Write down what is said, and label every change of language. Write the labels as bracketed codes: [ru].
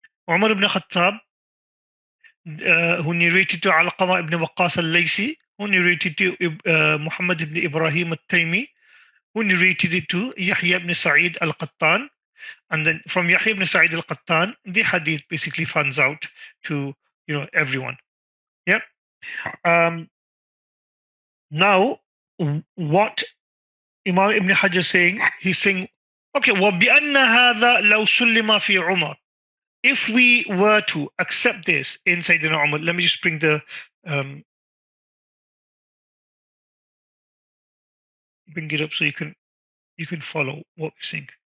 [en] Umar ibn Khattab, who narrated to Alqama ibn Waqqas al-Laysi, who narrated to Muhammad ibn Ibrahim al-Taymi, who narrated it to Yahya ibn Sa'id al-Qattan. And then from Yahya ibn Sa'id al-Qattan, the hadith basically fans out to everyone. Yeah. Now, what Imam Ibn Hajar saying? He's saying, okay, [ar] وَبِأَنَّ هَذَا لَوْ سُلِّمَ فِي عُمَرٍ. [en] If we were to accept this in Sayyidina Umar, let me just bring the bring it up so you can follow what we're saying.